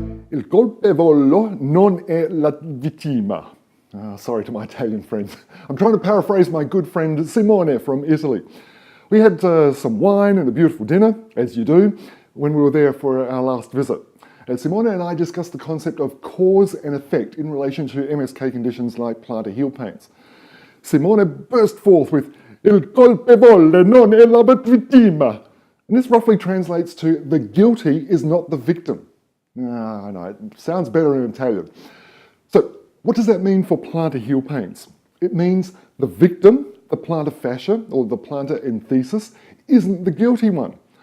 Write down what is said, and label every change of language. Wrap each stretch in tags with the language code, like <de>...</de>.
<it>Il colpevole non è la vittima.</it> <en>Sorry to my Italian friends. I'm trying to paraphrase my good friend Simone from Italy. We had some wine and a beautiful dinner, as you do, when we were there for our last visit. Simone and I discussed the concept of cause and effect in relation to MSK conditions like plantar heel pains. Simone burst forth with</en> <it>Il colpevole non è la vittima.</it> <en>And this roughly translates to the guilty is not the victim. I know, it sounds better in Italian. So, what does that mean for plantar heel pains? It means the victim, the plantar fascia, or the plantar enthesis, isn't the guilty one.</en>